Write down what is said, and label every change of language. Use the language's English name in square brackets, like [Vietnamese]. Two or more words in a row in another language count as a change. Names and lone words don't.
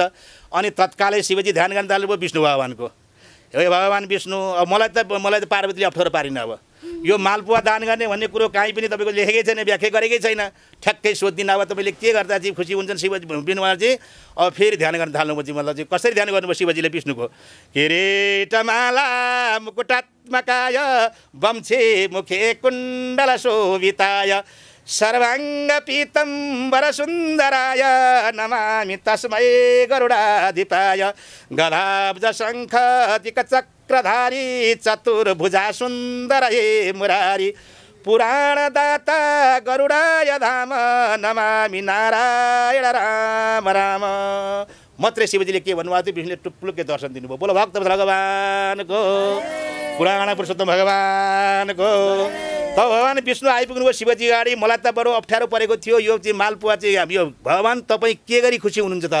[Nepali] अनि तत्कालै शिवजी ध्यान गर्न थाल्नुभयो विष्णु भगवानको। हे भगवान विष्णु, अब मलाई त पार्वतीले अप्ठ्यारो पारिन। अब यो मालपुवा दान गर्ने भन्ने कुरो काहीँ पनि तपाईँको लेखेकै छैन, व्याख्या गरेकै छैन। ठ्याक्कै सोधिदिनु अब तपाईँले के गर्दा चाहिँ खुसी हुन्छन् शिवजी विष्णुमा चाहिँ। अब फेरि ध्यान गर्न थाल्नुभयो मतलब चाहिँ कसरी ध्यान गर्नुभयो शिवजीले विष्णुको। [Sanskrit] किरीटमाला मुकुटात्मकाय वंशे मुखे कुण्डल शोभिताय सर्वाङ्ग पीतम्बर सुन्दराय नमामि तस्मै गरुडाधिपाय गदाब्ज शङ्खदिक चक्रधारी चतुर्भुजा सुन्दर हे मुरारी पुराणदाता गरुडाय धाम नमामि नारायण राम राम। [Nepali] मात्रै शिवजीले के भन्नुभएको थियो, विष्णुले टुप्लुक्कै दर्शन दिनुभयो। बोलो भक्त भगवानको, पुराण पुरुषोत्तम भगवानको। त भगवान विष्णु आइपुग्नुभयो शिवजी अगाडि। मलाई त बडो अप्ठ्यारो परेको थियो, यो चाहिँ मालपुवा चाहिँ यो भगवान तपाईँ के गरी खुसी हुनुहुन्छ त?